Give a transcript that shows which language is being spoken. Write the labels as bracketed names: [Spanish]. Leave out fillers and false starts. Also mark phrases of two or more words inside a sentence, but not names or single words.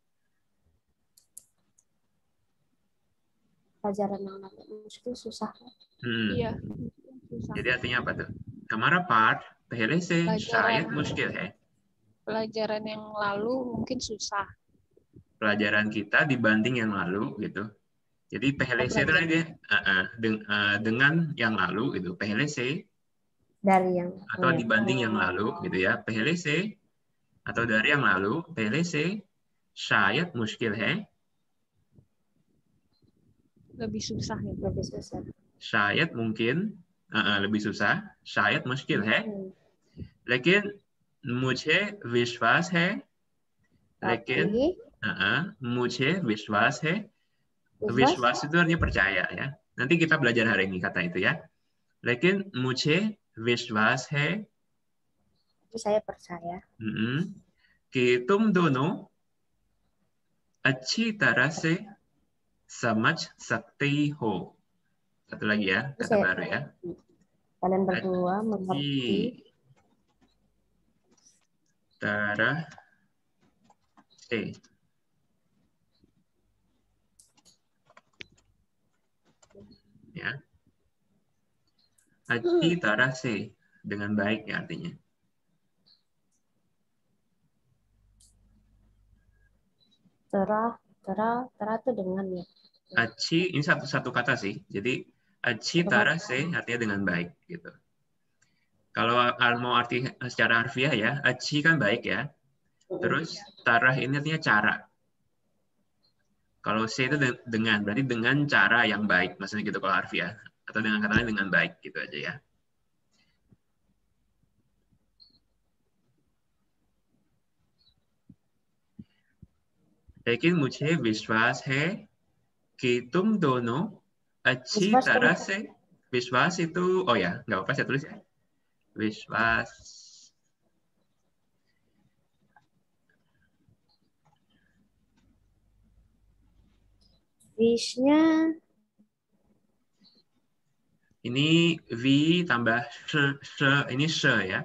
[Indonesian] Pelajaran yang lalu muskil susah. Iya, susah. Jadi artinya apa tuh? [Hindi] हमारा पाठ पहले से शायद मुश्किल है. [Indonesian] Pelajaran yang lalu mungkin susah. Pelajaran kita dibanding yang lalu gitu. Jadi [Hindi] पहले से [Indonesian] itu dia dengan yang lalu gitu. [Hindi] पहले से [Indonesian] Dari yang atau dibanding yang lalu gitu ya. [Hindi] पहले से [Indonesian] atau dari yang lalu. [Hindi] पहले से शायद मुश्किल है. [Indonesian] Lebih susah ya. lebih susah. शायद mungkin lebih susah. [Hindi] शायद मुश्किल है. लेकिन मुझे विश्वास है. लेकिन मुझे विश्वास है. [Indonesian] Wiswas itu artinya percaya ya. Nanti kita belajar hari ini kata itu ya. [Hindi] लेकिन मुझे विश्वास है. [Indonesian] Saya percaya. [Hindi] कि तुम दोनों अच्छी तरह से समझ सकते हो. [Indonesian] Satu lagi ya, kata baru ya. Kalian berdua mengerti. [Hindi] तरह से. [Indonesian] Ya. [Hindi] अच्छी तरह से, [Indonesian] dengan baik ya artinya. Terah itu dengan ya. अच्छी ini satu kata sih. Jadi [Hindi] अच्छी तरह से [Indonesian] artinya dengan baik gitu. Kalau mau arti secara harfiah ya, अच्छी kan baik ya. Terus tarah ini artinya cara. Kalau C itu dengan, berarti dengan cara yang baik, maksudnya gitu kalau harfiah. Atau dengan kata lain dengan baik, gitu aja ya. [Hindi] लेकिन मुझे विश्वास है कि तुम दोनों अच्छी तरह से. [Indonesian] विश्वास itu, oh ya, nggak apa-apa saya tulis ya. विश्वास. Wishnya ini V tambah sh, ini sh ya.